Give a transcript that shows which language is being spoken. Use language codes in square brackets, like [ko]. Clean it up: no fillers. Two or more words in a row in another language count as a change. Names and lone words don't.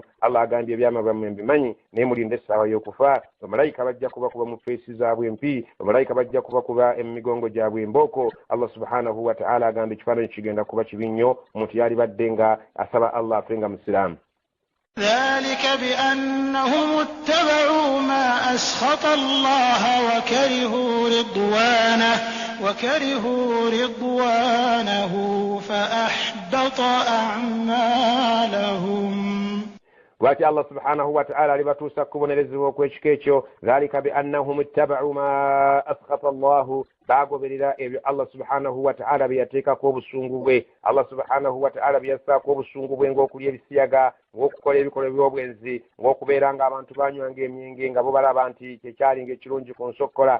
[lg] Allah agambye ebyama byammwe mbimanyi naye mulinde essaawa y'okufa. Bamalayika bajja kubakuba mu feesi zaabwe empi, bamalayika bajja kubakuba emigongo gyabwe embooko. [ar] الله سبحانه وتعالى [lg] agambye ekifaananyi kigenda kuba kibi nnyo omuntu yali badde nga asaba Allah afe nga musiraamu. [ar] ذلك بأنهم اتبعوا ما أسخط الله وكرهوا رضوانه فأحبط أعمالهم. [lg] Wati [ar] الله سبحانه وتعالى [lg] alibatuusa kubonerezebwa okw'ekika ekyo [ar] ذلك بأنهم اتبعوا ما أسخط الله [lg] bagoberera ebyo [ar] الله سبحانه وتعالى [lg] bye yateekako obusungu bwe. [ar] الله سبحانه وتعالى [lg] bye yassaako obusungu bwe ng'okulya ebisiyaga ng'okukola ebikolwa by'obwenzi ng'okubeera ng'abantu banywanga emyenge nga bo balaba nti kyekyali ng'ekirungi ku nsokkola.